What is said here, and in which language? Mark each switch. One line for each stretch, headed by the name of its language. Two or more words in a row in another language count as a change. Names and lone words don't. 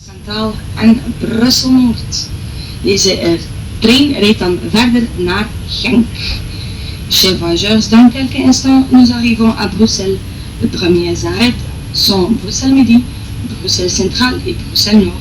Dutch: Centraal en Brussel-Noord. Deze trein rijdt dan verder naar Genk.
French: Chers voyageurs, dans quelques instants, nous arrivons à Bruxelles. Les premiers arrêts sont Bruxelles Midi, Bruxelles Centrale et Bruxelles Nord.